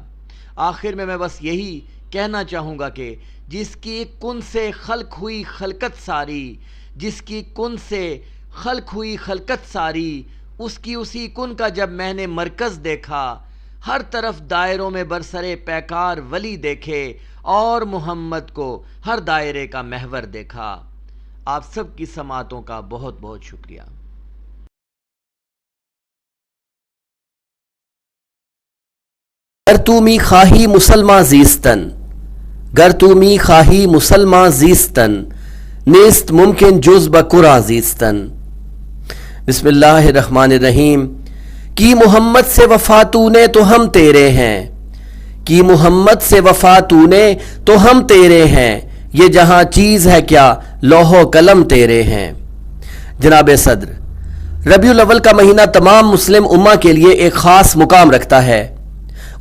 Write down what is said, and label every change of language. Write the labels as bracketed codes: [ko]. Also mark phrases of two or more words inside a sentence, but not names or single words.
[ur] آخر میں بس یہی کہنا چاہوں گا کہ جس کی کن سے خلق ہوئی خلقت ساری، جس کی کن سے خلق ہوئی خلقت ساری، اس کی اسی کن کا جب میں نے مرکز دیکھا، ہر طرف دائروں میں برسرے پیکار ولی دیکھے، اور محمد کو ہر دائرے کا محور دیکھا. آپ سب کی سماعتوں کا بہت بہت شکریہ. [fa] گر تو می خواهی مسلمان زیستن، گر تو می خواهی مسلمان زیستن، نیست ممکن جز بکرا زیستن. [ar] بسم اللہ الرحمن الرحیم. [ur] کی محمد سے وفا تو نے تو ہم تیرے ہیں، کی محمد سے وفا تو نے تو ہم تیرے ہیں، یہ جہاں چیز ہے کیا لوح و قلم تیرے ہیں. جناب صدر، ربیع الاول کا مہینہ تمام مسلم امہ کے لیے ایک خاص مقام رکھتا ہے.